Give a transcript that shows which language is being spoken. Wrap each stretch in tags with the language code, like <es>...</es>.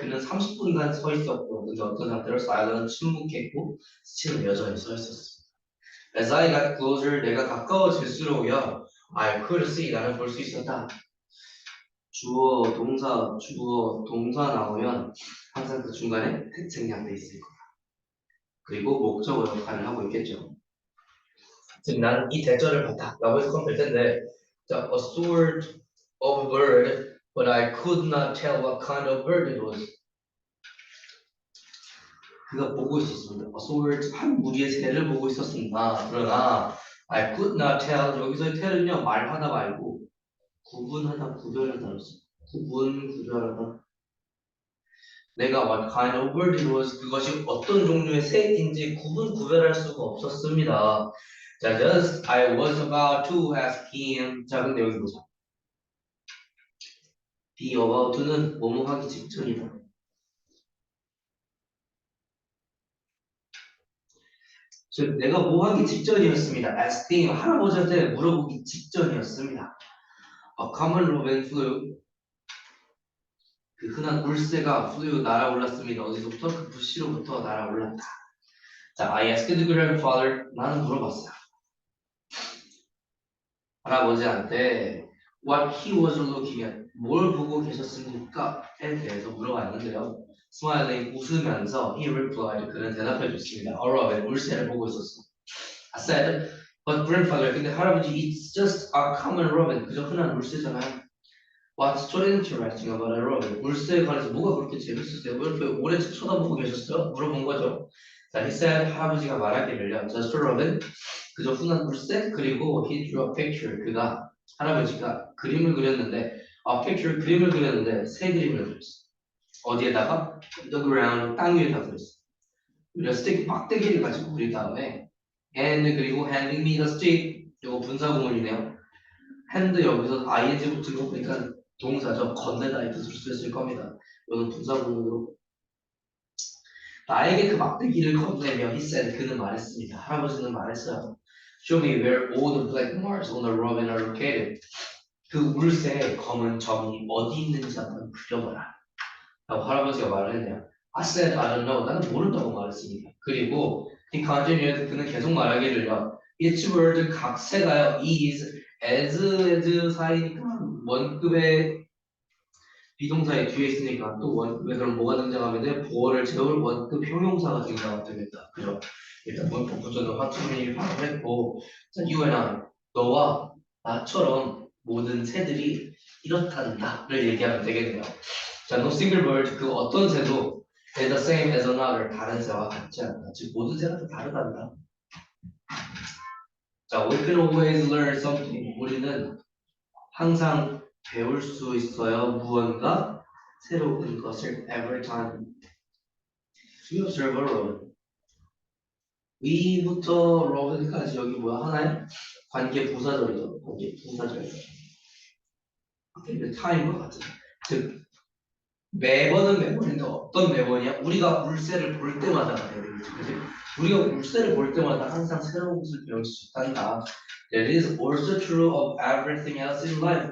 <ko>그는 30분간 서 있었고, 근데 어떤 상태로 silent, 침묵했고, 스치는 여전히 서 있었습니다.</ko> <en>As I got closer,</en> <ko>내가 가까워질수록요,</ko> <en>I could see,</en> <ko>나는 볼 수 있었다. 주어, 동사 나오면 항상 그 중간에 생략돼 있을 거야. 그리고 목적어 역할을 하고 있겠죠. 즉, 나는 이 대절을 봤다. 라고 해서 그럼 될 텐데, 자,</ko> <en>a sort of bird, but I could not tell what kind of bird it was.</en> <ko>그가 보고 있었습니다.</ko> <en>a sort,</en> <ko>한 무리의 새를 보고 있었습니다. 그러나,</ko> <en>I could not tell,</en> <ko>여기서의 tell은요, 말하다 말고, 구분하다, 구별하다. 구별하다. 내가</ko> <en>what kind of bird it was,</en> <ko>그것이 어떤 종류의 새인지 구별할 수가 없었습니다.</ko> <en>자, just I was about to ask him.</en> <ko>자, 근데 여기 보자. be about to는 뭐뭐 하기 직전이다. 즉, 내가 뭐 하기 직전이었습니다. asking 할아버지한테 물어보기 직전이었습니다.</ko> <en>A common robin flew.</en> <ko>그 흔한 울새가 flew 날아올랐습니다. 어디서부터? 그 부시로부터 날아올랐다.</ko> <en>자, I asked the grandfather.</en> <ko>나는 물어봤어요. 할아버지한테</ko> <en>what he was looking at,</en> <ko>뭘 보고 계셨습니까? 에 대해서 물어봤는데요. Smiling, 웃으면서</ko> <en>he replied,</en> <ko>그는 대답해 줬습니다.</ko> <en>A robin,</en> <ko>울새를 보고 있었어.</ko> <en>I said, but grandfather,</en> <ko>근데 할아버지,</ko> <en>it's just a common robin,</en> <ko>그저 흔한 울새잖아요.</ko> <en>What's so interesting about a robin?</en> <ko>울새에 관해서 뭐가 그렇게 재밌었어요? 왜 이렇게 오래 쳐다보고 계셨어요? 물어본 거죠. 자,</ko> <en>he said,</en> <ko>할아버지가 말하기를요.</ko> <en>Just a robin,</en> <ko>그저 흔한 울새. 그리고</ko> <en>he drew a picture,</en> <ko>그가 할아버지가 그림을 그렸는데 a picture, 그림을 그렸는데 새 그림을 그렸어. 어디에다가?</ko> <en>the ground,</en> <ko>땅 위에다 그렸어. 그리고 스틱, 막대기를 가지고 그린 다음에 and, 그리고</ko> <en>handing me the stick,</en> <ko>이거 분사구문이네요. hand 여기서 ing 붙은 거 보니까 동사죠. 건네다 이 뜻으로 쓰였을 겁니다. 이거는 분사구문으로 나에게 그 막대기를 건네며</ko> <en>he said,</en> <ko>그는 말했습니다. 할아버지는 말했어요.</ko> <en>Show me where all the black marks on the robin are located.</en> <ko>그 울새의 검은 점이 어디 있는지 한번 그려봐라. 라고 할아버지가 말을 했네요.</ko> <en>I said, I don't know.</en> <ko>나는 모른다고 말했습니다. 그리고</ko> <en>he continued,</en> <ko>그는 계속 말하기를요. Each word, 각 새가요, is, as 사이니까 원급의 비동사의 뒤에 있으니까 또 원급에 그럼 뭐가 등장하면 돼? 보어를 채울 원급 형용사가 등장하겠다. 그죠? 일단 문법 구조는 화투민이 발표했고, 자,</ko> <en>you and I,</en> <ko>너와 나처럼 모든 새들이 이렇단다를 얘기하면 되겠네요.</ko> <en>자, no single bird,</en> <ko>그 어떤 새도</ko> <en>is the same as another,</en> <ko>다른 새와 같지 않다. 즉, 모든 새가 다 다르단다.</ko> <en>자, we can always learn something.</en> <ko>우리는 항상 배울 수 있어요. 무언가 새로운 것을</ko> <en>every time we observe a robin.</en> <ko>we부터 robin까지 여기 뭐야? 하나의 관계 부사절이죠. 관계 부사절. time과 같은. 즉 매번은 매번인데 어떤 매번이야? 우리가 물새를 볼 때마다 그지? 우리가 물새를 볼 때마다 항상 새로운 것을 배울 수 있단다.</ko> <en>That is also true of everything else in life.</en>